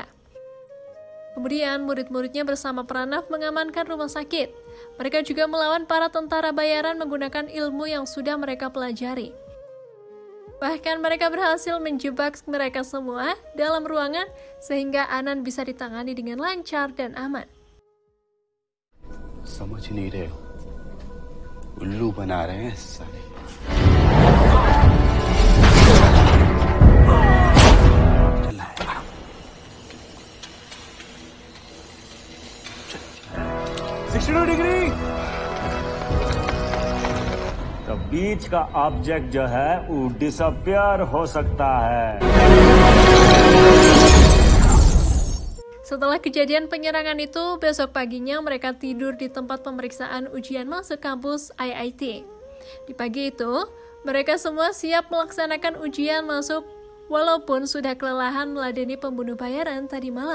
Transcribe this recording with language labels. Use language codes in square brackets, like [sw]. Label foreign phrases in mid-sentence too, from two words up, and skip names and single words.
[id] Kemudian, murid-muridnya bersama Pranav mengamankan rumah sakit. Mereka juga melawan para tentara bayaran menggunakan ilmu yang sudah mereka pelajari. Bahkan mereka berhasil menjebak mereka semua dalam ruangan sehingga Anand bisa ditangani dengan lancar dan aman. [hi] समझ नहीं रहे हो उल्लू बना रहे हैं साले डिग्री तो बीच का ऑब्जेक्ट जो है वो डिसअपियर हो सकता है. [id] Setelah kejadian penyerangan itu, besok paginya mereka tidur di tempat pemeriksaan ujian masuk kampus IIT. Di pagi itu, mereka semua siap melaksanakan ujian masuk walaupun sudah kelelahan meladeni pembunuh bayaran tadi malam.